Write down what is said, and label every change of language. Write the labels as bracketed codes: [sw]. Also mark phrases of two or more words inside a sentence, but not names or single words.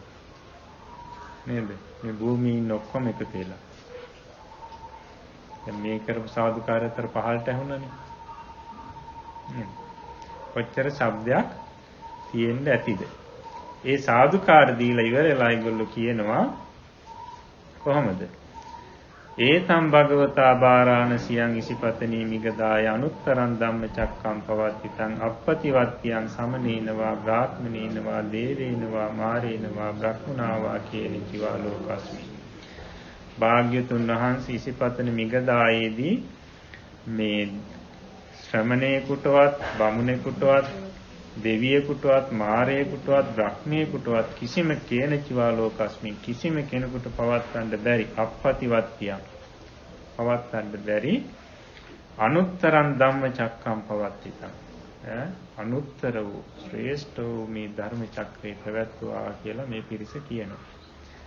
[si] නේද? මේ භූමියේ ඉන්න ඔක්කොම එකතු වෙලා. දැන් මේ කරපු සාදුකාරයතර පහළට ඇහුණානේ. කොච්චර ශබ්දයක් තියෙන්න ඇතිද? ඒ සාදුකාර දීලා ඉවරලා ඒගොල්ලෝ කියනවා කොහොමද? [pi] ඒතම් භගවතා බාරාණසියං ඉසිපතනී මිගදාය අනුත්තරං ධම්මචක්කම් පවත්තිතං අප්පතිවත්තියං සමනේනවා බ්‍රාහ්මනේනවා දේවේනවා මාරේනවා බ්‍රහ්මනාවා කියන කිවා ලෝකස්මි. [si] භාග්‍යතුන් වහන්සේ ඉසිපතන මිගදායේදී මේ ශ්‍රමණේකුටවත් බමුණේකුටවත් දෙවියෙකුටවත් මාරයෙකුටවත් බ්‍රහ්මයෙකුටවත් කිසිම [pi] කේනචිවා ලෝකස්මි [si] කිසිම කෙනෙකුට පවත්වන්න බැරි [pi] අප්පතිවත්තියක් පවත්වන්න බැරි අනුත්තරං ධම්මචක්කම් පවත්තිතං [si] අනුත්තර වූ ශ්‍රේෂ්ඨ වූ මේ ධර්ම චක්‍රේ පැවැත්වුවා කියලා මේ පිරිස කියනවා.